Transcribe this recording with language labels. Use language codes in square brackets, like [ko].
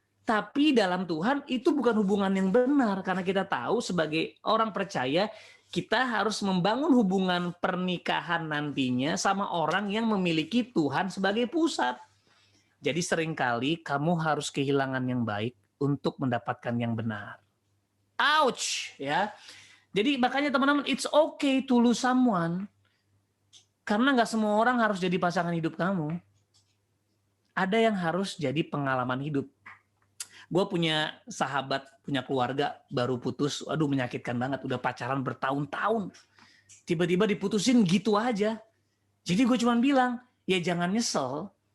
[id] Tapi dalam Tuhan itu bukan hubungan yang benar. Karena kita tahu sebagai orang percaya, kita harus membangun hubungan pernikahan nantinya sama orang yang memiliki Tuhan sebagai pusat. Jadi seringkali kamu harus kehilangan yang baik untuk mendapatkan yang benar. Ouch, ya. Jadi makanya teman-teman, [en] it's okay to lose someone. [id] Karena nggak semua orang harus jadi pasangan hidup kamu. Ada yang harus jadi pengalaman hidup. Gue punya sahabat, punya keluarga, baru putus, aduh menyakitkan banget, udah pacaran bertahun-tahun. Tiba-tiba diputusin gitu aja. Jadi gue cuma bilang, ya jangan nyesel.